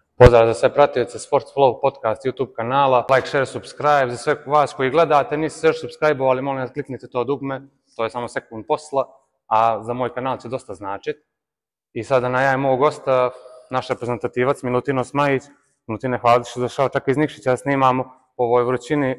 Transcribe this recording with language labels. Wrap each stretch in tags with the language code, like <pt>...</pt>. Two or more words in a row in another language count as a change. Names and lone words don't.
<sr>Pozdrav za sve pratioce Sports Flow podcast YouTube kanala.</sr> <en>Like, share, subscribe.</en> <sr>Za sve vas koji gledate, niste još subscribe-ovali, molim vas kliknite to dugme. To je samo sekund posla, a za moj kanal će dosta značiti. I sada najavim mog gosta, naš reprezentativac Milutino Smajić. Milutine, hvala što došao čak iz Nikšića da snimamo po ovoj vrućini.</sr>